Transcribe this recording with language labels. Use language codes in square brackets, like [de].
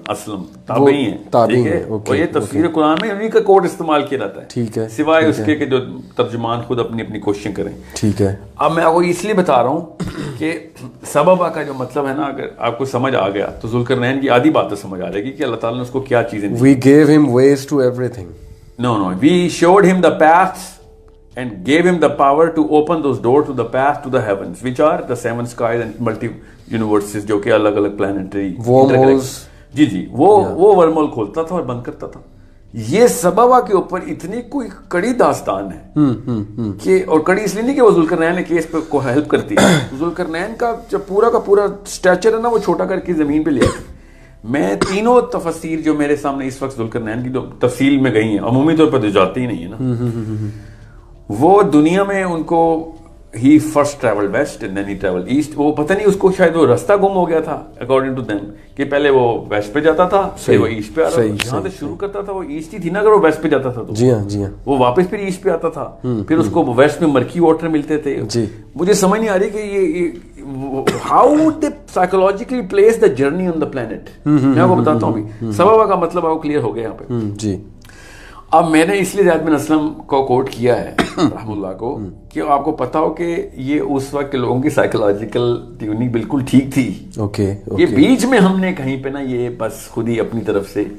[ur] اسلم تابعی ہیں. ٹھیک ہے. اور یہ تفسیر قرآن میں انہیں کا کوڈ استعمال کیا جاتا ہے. ٹھیک ہے. سوائے اس کے کہ جو ترجمان خود اپنی اپنی کوششیں کریں. ٹھیک ہے. اب میں آپ کو اس لیے بتا رہا ہوں کہ سببا کا جو مطلب ہے نا, اگر آپ کو سمجھ آ گیا تو ذوالقرنین کی آدھی بات تو سمجھ آ جائے گی کہ اللہ تعالیٰ نے اس کو کیا چیزیں دی. [en] We gave him ways to everything. No, we showed him the paths and gave him the power to open those doors to the path to the heavens, which are the 7 skies and multi universes, [ur] جو کہ الگ الگ [en] planetary wormholes. [ur] جی وہ ورمول کھولتا تھا اور بند کرتا تھا. یہ سببا کے اوپر اتنی کوئی کڑی داستان ہے کہ, اور کڑی اس لیے نہیں کہ وہ ذوالقرنین کے کیس پہ کو ہیلپ کرتی ہے. ذوالقرنین کا جو پورا کا پورا اسٹیچر ہے نا وہ چھوٹا کر کے زمین پہ لیا. میں تینوں تفسیر جو میرے سامنے اس وقت ذوالقرنین کی جو تفصیل میں گئی ہیں, عمومی طور پر تو جاتی ہی نہیں ہے نا, وہ دنیا میں ان کو ہی [en] First travel west and then ہی travel east. [ur] وہ پتہ نہیں اس کو شاید وہ راستہ گم ہو گیا تھا [en] according to them, [ur] کہ پہلے وہ ویسٹ پہ جاتا تھا پھر وہ ایسٹ پہ آ رہا تھا. جہاں سے شروع کرتا تھا وہ ایسٹ ہی تھی نا, اگر وہ ویسٹ پہ جاتا تھا تو جی ہاں وہ واپس پھر ایسٹ پہ آتا تھا. پھر اس کو ویسٹ میں مرکی واٹر ملتے تھے. مجھے سمجھ نہیں آ رہی کہ یہ [en] How would they psychologically place the journey on the plant. [ur] میں آپ کو بتاتا ہوں ابھی سببا کا مطلب آپ کو کلیئر ہو گیا یہاں پہ. جی اب میں نے اس لیے زید بن اسلم کو کوٹ کیا ہے رحم اللہ کو, کہ آپ کو پتا ہو کہ یہ اس وقت کے لوگوں کی سائیکولوجیکل ٹیوننگ بالکل ٹھیک تھی. اوکے. یہ بیچ میں ہم نے کہیں پہ نا یہ بس خود ہی اپنی طرف سے